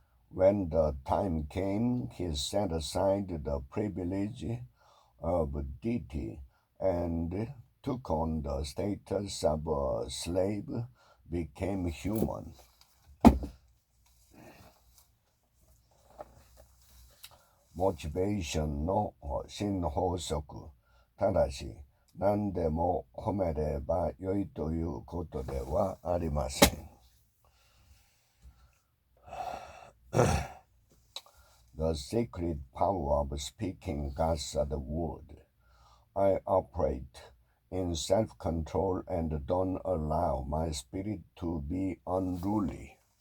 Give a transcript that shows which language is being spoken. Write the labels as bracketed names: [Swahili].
[English] When the time came, he set aside the privilege of deity and took on the status of a slave, became human. [Japanese] モチベーションの新法則。ただし、何でも褒めればよいということではありません。 [English] The secret power of speaking God's word. I operate in self-control and don't allow my spirit to be unruly.